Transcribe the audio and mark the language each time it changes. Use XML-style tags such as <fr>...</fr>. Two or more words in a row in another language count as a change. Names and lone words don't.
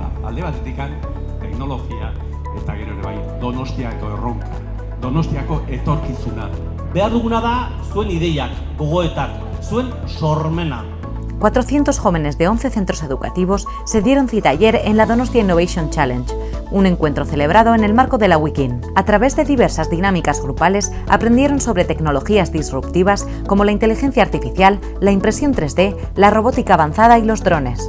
<eu>alde batetik teknologia eta gero ere bai Donostiako erronka, Donostiako etorkizuna. Behar duguna da zuen ideiak, gogoetak, zuen sormena.</eu> <es>400 jóvenes de 11 centros educativos se dieron cita ayer en la Donostia Innovation Challenge, un encuentro celebrado en el marco de la Weekend. A través de diversas dinámicas grupales aprendieron sobre tecnologías disruptivas como la inteligencia artificial, la impresión 3D, la robótica avanzada y los drones.</es>